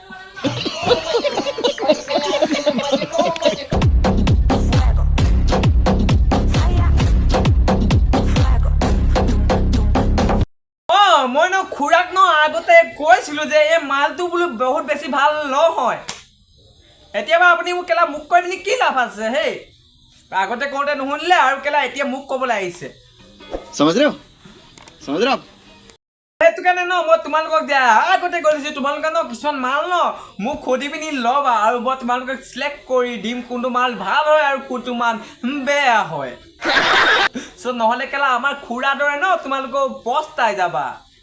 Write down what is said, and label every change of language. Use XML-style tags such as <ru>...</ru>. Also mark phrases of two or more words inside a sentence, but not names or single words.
<as>মই ন খুৰাক ন আগতে কৈছিলো যে এই মালটো বোলো বহুত বেছি ভাল নহয় এতিয়াবা আপুনি মোক কেলা মুখ কৈ পিনি কি লাভ আছে হেই আগতে কোনতে নুশুনিলে আৰু কেলা এতিয়া মুখ ক'বলৈ আহিছে</as> <hi>समझ रहे हो आप</hi> <as>সেইটো কাৰণে ন মই তোমালোকক যে আগতে কৈছো তোমালোকে ন কিছুমান মাল ন মোক খুদি পিনি ল'বা আৰু মই তোমালোকক সিলেক্ট কৰি দিম কোনটো মাল ভাল হয় আৰু কোনটো মাল বেয়া হয় সো নহলে কেলা আমাৰ খুৰা দৰে ন তোমালোকক পস্তাই যাবা</as>